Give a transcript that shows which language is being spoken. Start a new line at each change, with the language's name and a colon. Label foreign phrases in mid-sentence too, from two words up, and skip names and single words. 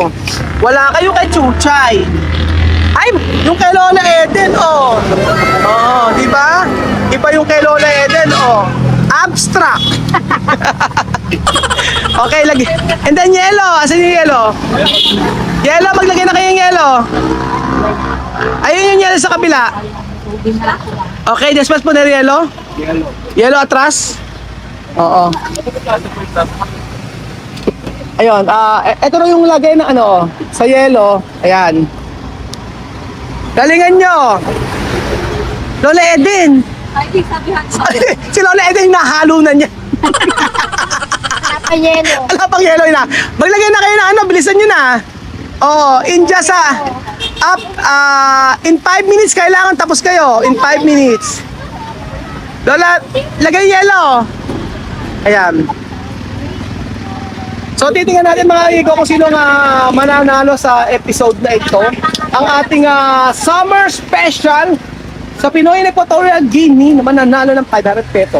Filipino: Wala kayo kay Chuchay. Ay, yung kay Lola Eden, oh. Oh, di ba? Iba yung kay Lola Eden, oh. Abstract. Okay, lagi.
English: And then yellow,
Filipino: asan yung yellow? Yellow, maglagay na kayong yellow. Ayun yung yellow sa kabila.
Spanish: Okay, después poner yellow. Yellow atras?
Filipino: Oo. Ayun, ito na yung lagay na sa yellow. Ayan. Galingan nyo. Lola Eden. Ay, sabihan ko. Si Lola Eden nahalo na niya. Yelo. Wala pang yellow na. Maglagay na kayo na bilisan nyo na. Oh,
English: in just in 5 minutes
Filipino: kailangan tapos kayo.
English: In 5 minutes.
Filipino: Lola, lagay yellow. Ayan. So titingnan natin mga amigo kung sino mananalo sa episode na ito. Ang ating
English: summer special
Filipino: sa Pinoy Equatorial Guinea na mananalo ng 500 pesos.